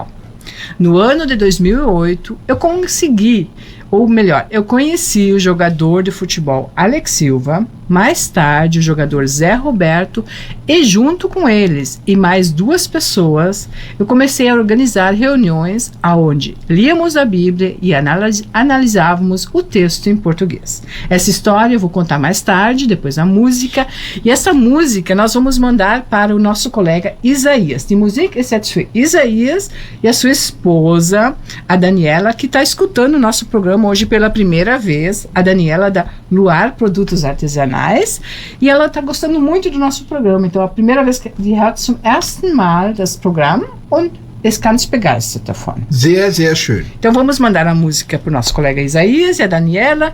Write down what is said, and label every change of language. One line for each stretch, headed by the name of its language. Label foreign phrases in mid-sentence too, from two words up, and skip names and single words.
Portuguese: No ano de 2008, eu conheci o jogador de futebol Alex Silva, mais tarde o jogador Zé Roberto, e junto com eles e mais 2 pessoas, eu comecei a organizar reuniões onde líamos a Bíblia e analisávamos o texto em português. Essa história eu vou contar mais tarde, depois da música, e essa música nós vamos mandar para o nosso colega Isaías.
German: Die Musik ist jetzt für
Portuguese: Isaías e a sua esposa, a Daniela, que está escutando o nosso programa hoje pela primeira vez, a Daniela da Luar Produtos Artesanais, e ela está gostando muito do nosso programa. Então, a primeira vez que
German: sie hört zum ersten Mal das Programm und ist ganz begeistert davon. Sehr, sehr schön.
Portuguese: Então, vamos mandar a música para o nosso colega Isaías e a Daniela.